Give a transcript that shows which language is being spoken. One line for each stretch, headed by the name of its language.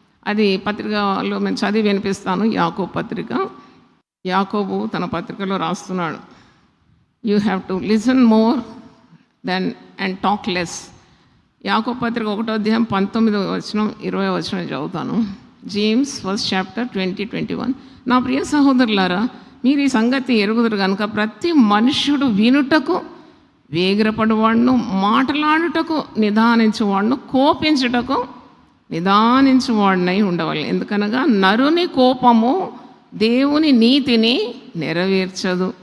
Telugu: అది పత్రికలో నేను చదివి వినిపిస్తాను. యాకోబు పత్రిక, యాకోబు తన పత్రికలో రాస్తున్నాడు,
English: You have to listen more than and talk less.
Telugu: యాకోబు పత్రిక 1వ అధ్యాయం 19వ వచనం 20వ వచనం చదువుతాను.
English: James 1st chapter 20-21.
Telugu: నా ప్రియ సహోదరులారా, మీరు ఈ సంగతి ఎరుగుదురు కనుక ప్రతి మనుష్యుడు వినుటకు వేగిరపడువాడును, మాట్లాడుటకు నిదానించువాడును, కోపించుటకు నిదానించువాడినై ఉండవాలి. ఎందుకనగా నరుని కోపము దేవుని నీతిని నెరవేర్చదు.